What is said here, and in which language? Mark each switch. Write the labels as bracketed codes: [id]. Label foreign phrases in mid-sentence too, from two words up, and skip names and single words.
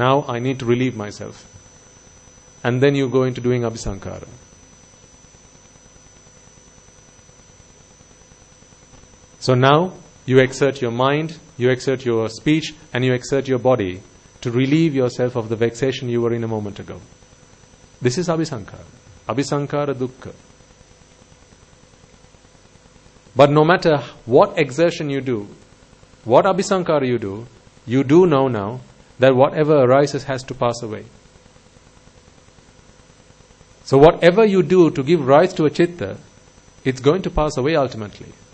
[en] Now I need to relieve myself. And then you go into doing abhisankara. So now you exert your mind, you exert your speech, and you exert your body to relieve yourself of the vexation you were in a moment ago. This is abhisankara. [pi] Abhisankara dukkha. [en] But no matter what exertion you do, what abhisankara you do know now that whatever arises has to pass away. So whatever you do to give rise to a chitta, it's going to pass away ultimately.